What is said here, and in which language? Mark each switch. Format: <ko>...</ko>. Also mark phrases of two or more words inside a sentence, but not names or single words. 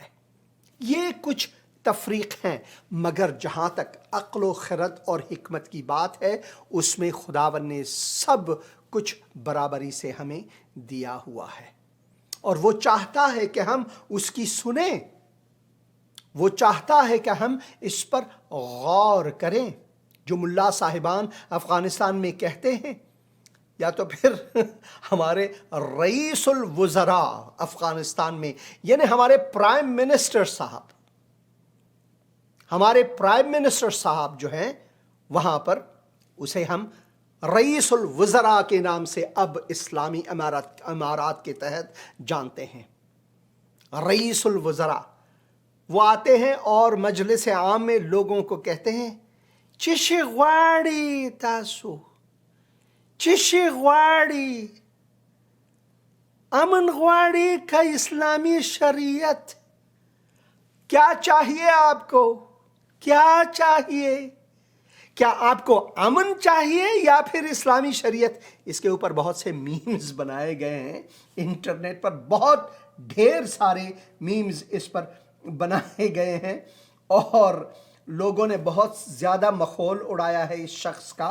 <ur>یہ کچھ تفریق ہیں، مگر جہاں تک عقل و خرد اور حکمت کی بات ہے اس میں خداوند نے سب کچھ برابری سے ہمیں دیا ہوا ہے. اور وہ چاہتا ہے کہ ہم اس کی سنیں، وہ چاہتا ہے کہ ہم اس پر غور کریں. جو ملا صاحبان افغانستان میں کہتے ہیں، یا تو پھر ہمارے رئیس الوزراء افغانستان میں، یعنی ہمارے پرائم منسٹر صاحب جو ہیں وہاں پر، اسے ہم رئیس الوزراء کے نام سے اب اسلامی امارات کے تحت جانتے ہیں. رئیس الوزراء وہ آتے ہیں اور مجلس عام میں لوگوں کو کہتے ہیں،</ur> <ps>چشی غواړي تاسو، چشی غواړي، امن غواړي کا اسلامی شریعت؟</ps> <ur>کیا چاہیے آپ کو؟ کیا چاہیے؟ کیا آپ کو امن چاہیے یا پھر اسلامی شریعت؟ اس کے اوپر بہت سے میمز بنائے گئے ہیں انٹرنیٹ پر، بہت ڈھیر سارے میمز اس پر بنائے گئے ہیں اور لوگوں نے بہت زیادہ مخول اڑایا ہے اس شخص کا.</ur>